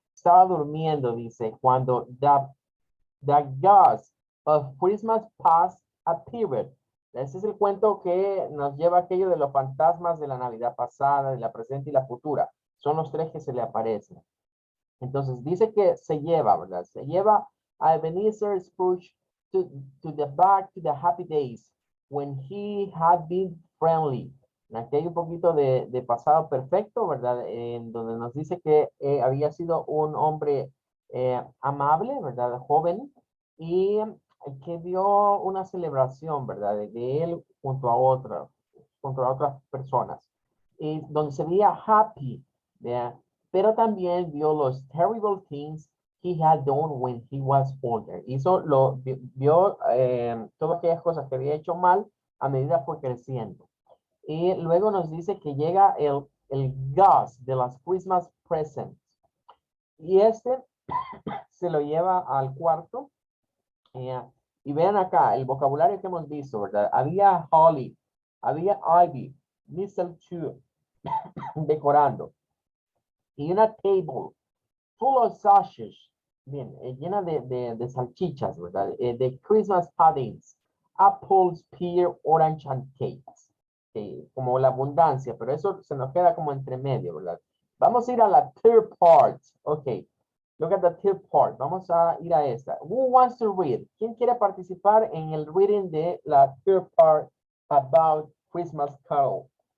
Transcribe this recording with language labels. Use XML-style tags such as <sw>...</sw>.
<es>Estaba durmiendo, dice, cuando</es> <en>the ghost of Christmas past appeared.</en> <es>Ese es el cuento que nos lleva a aquello de los fantasmas de la Navidad pasada, de la presente y la futura. Son los tres que se le aparecen. Entonces dice que se lleva, ¿verdad? Se lleva a Ebenezer Scrooge</es> <en>to the back to the happy days when he had been friendly.</en> <es>Aquí hay un poquito de pasado perfecto, ¿verdad? En donde nos dice que había sido un hombre amable, ¿verdad? Joven y que dio una celebración, ¿verdad? De él junto a otras personas. Y donde se veía</es> <en>happy, ¿verdad?</en> <es>Pero también vio los</es> <en>terrible things he had done when he was older.</en> <es>Vio todas aquellas cosas que había hecho mal a medida fue creciendo. Y luego nos dice que llega el Gus de las Christmas presents. Y se lo lleva al cuarto. Y vean acá el vocabulario que hemos visto, ¿verdad? Había holly, había ivy, mistletoe, decorando. Y una</es> <en>table full of sausage,</en> <es>bien, llena de salchichas, ¿verdad?</es> <en>De Christmas puddings, apples, pear, orange, and cakes.</en> <es>Como la abundancia, pero eso se nos queda como entre medio, ¿verdad? Vamos a ir a la</es> <en>third part. Ok. Look at the third part.</en> <es>Vamos a ir a esta.</es> <en>Who wants to read?</en> <es>¿Quién quiere participar en el reading de la third part about Christmas Carol?</es>